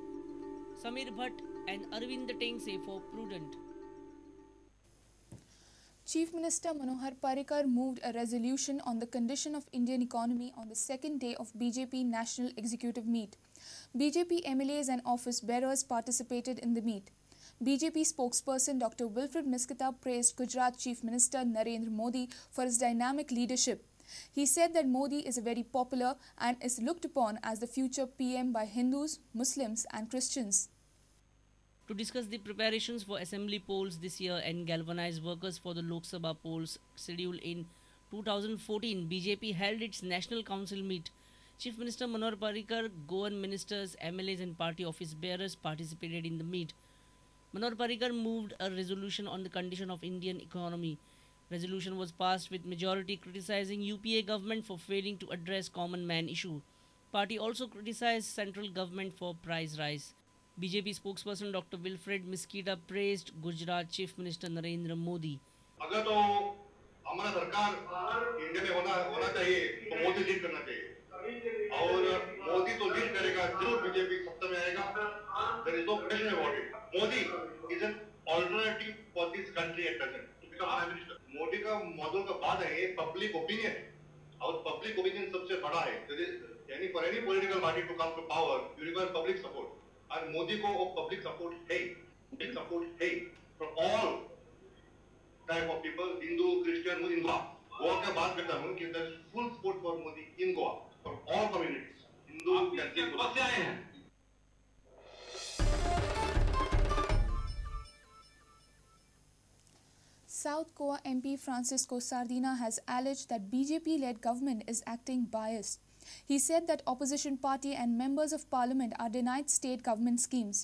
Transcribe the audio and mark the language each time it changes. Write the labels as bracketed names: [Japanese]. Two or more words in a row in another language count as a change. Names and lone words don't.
[English] Samir Bhatt and Arvind Tengse for Prudent. Chief Minister Manohar Parrikar moved a resolution on the condition of Indian economy on the second day of BJP National Executive Meet. BJP MLAs and office bearers participated in the meet. BJP spokesperson Dr. Wilfred Miskita praised Gujarat Chief Minister Narendra Modi for his dynamic leadership. He said that Modi is very popular and is looked upon as the future PM by Hindus, Muslims and Christians. To discuss the preparations for assembly polls this year and galvanize workers for the Lok Sabha polls scheduled in 2014, BJP held its National Council meet. Chief Minister Manohar Parrikar, Goan ministers, MLAs and party office bearers participated in the meet. Manohar Parrikar moved a resolution on the condition of Indian economy. Resolution was passed with majority criticizing UPA government for failing to address common man issue. Party also criticized central government for price rise. BJP spokesperson Dr. Wilfred Miskita praised Gujarat Chief Minister Narendra Modi. [Hindi] अगर तो हमारा सरकार इंडिया में होना चाहिए तो मोदी लीड करना चाहिए और मोदी तो लीड करेगा जरूर बीजेपी सत्ता में आएगा. [English] There is no question about it. Modi is an alternative for this country at present to become prime minister. [Hindi] मोदी का मॉडल का बात है [English] public opinion [Hindi] और [English] public opinion [Hindi] सबसे बड़ा है. [English] यानी for any political party to come to power you require public support [Hindi] और मोदी को वो [English] public support है from all type of people, Hindu, Christian, Muslim. [Hindi] गोवा का बात करता हूँ कि [English] there is full support for Modi in Goa for all communities in Hindu [Hindi] जातीय समस्याएं हैं। [English] South Goa MP Francisco Sardina has alleged that BJP-led government is acting biased. He said that opposition party and members of parliament are denied state government schemes.